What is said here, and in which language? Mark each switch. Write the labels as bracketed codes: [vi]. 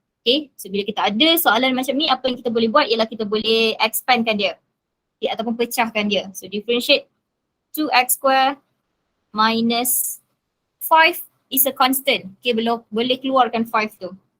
[ms] Okay, so bila kita ada soalan macam ni, apa yang kita boleh buat ialah kita boleh expandkan dia. Okay, ataupun pecahkan dia. [en] So differentiate 2x square minus 5 is a constant. [ms] Okay, boleh keluarkan 5 tu.